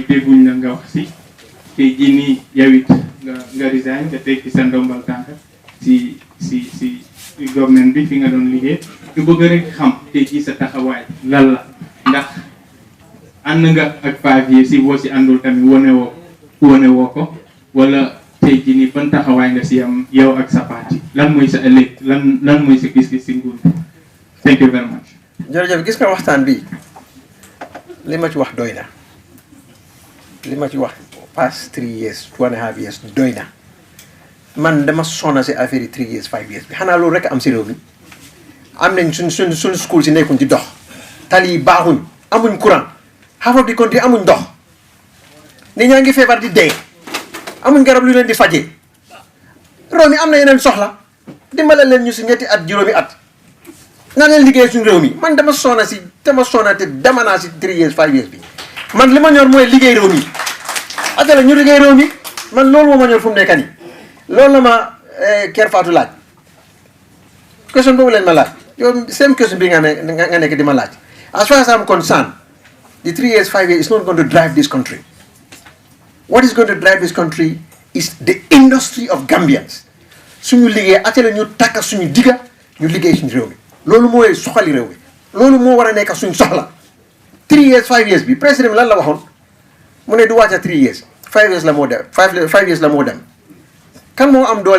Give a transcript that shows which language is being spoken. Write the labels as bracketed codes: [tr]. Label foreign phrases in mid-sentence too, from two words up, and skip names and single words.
[wo] dégguñ la nga wax si te jii nii yow it nga resign nga tekki sa ndombal tànk si government bi fi nga doon liggéey ñu bëgg rek xam te jii sa taxawaay lan la ndax ànd nga ak 5 years si boo si àndul tamit wane woo ko wala tey jii nii ban taxawaay nga si am yow ak sa parti lan mooy sa ëllëg lan mooy sa gis-gis si nguur [en] thank you very much. [wo] jërëjëf gis nga waxtaan bi li ma ci wax doy na li ma ci wax [en] past 3 years [wo] 2.5 years doy na man dama sonna si affaire yi 3 years 5 years bi xanaa loolu rek am si réew mi am nañ suñ school si nekkuñ ci dox tali yi baaxuñ amuñ courant [en] half of the country [wo] amuñ dox nit ñaa ngi feebar di dee amuñ garab lu leen di fajee réew mi am na yeneen soxla dimbale leen ñu si ñetti at juróomi at na leen liggéey suñu réew mi man dama sonna te dama naa si 3 years 5 years bi man li ma ñor mooy liggéey réew mi atala ñu liggéey réew mi man loolu moo ma ñor fu mu nekk nii loolu la ma Kër Fatou laaj question boobu leen ma laaj yow [en] same question [wo] bi nga nekk di ma laaj [en] as far as I'm concerned the 3 years 5 years is not going to drive this country. What is going to drive this country is the industry of Gambians. [wo] Suñu liggéey atale ñu takka suñu diga ñu liggéey suñu réew mi loolu mooy soxali réew mi loolu moo war a nekk suñu soxla 3 years 5 years bi président bi lan la waxoon mu ne du wàcca 3 years 5 years la moo dem 5 years la moo dem kan moo am doole